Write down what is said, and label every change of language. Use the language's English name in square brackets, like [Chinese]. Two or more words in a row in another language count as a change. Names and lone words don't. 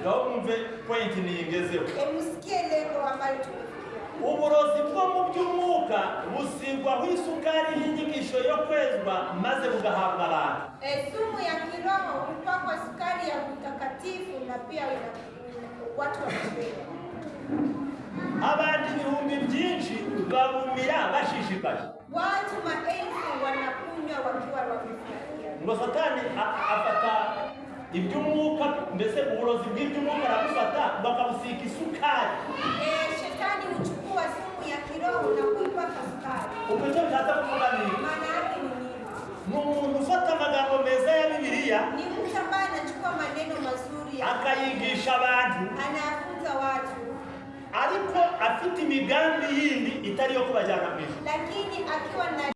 [Kinyarwanda] Ngaho mwumve point niyigezeho. [Swahili] Msikie lengo ambalo tumefikia. [Kinyarwanda] Uburozi bwo mu by'umwuka busigwaho isukari y'inyigisho yo kwezwa maze bugahabwa abantu. [Swahili] Sumu ya kiroho hupakwa sukari ya utakatifu na pia watu wanapewa. [Kinyarwanda] Abantu ibihumbi byinshi babumira bashishikaye. [Swahili] Watu maelfu wanakunywa wakiwa wamefurahia. [Kinyarwanda] Ngo Satani afata iby'umwuka, mbese uburozi bw'iby'umwuka arabufata bakabusika isukari. [Swahili] Shetani huchukua sumu ya kiroho na kuipaka sukari. [Kinyarwanda] Ubwo icyo bishatse kuvuga ni [Swahili] Maana yake ni nini? [Kinyarwanda] ni umuntu ufata amagambo meza ya Bibiliya [Swahili] Ni mtu ambaye anachukua maneno mazuri [Kinyarwanda] akayigisha abantu, [Swahili] anayafunza watu, [Kinyarwanda] ariko afite imigambi yindi itari yo kubajyana mu ijuru. [Swahili] lakini akiwa na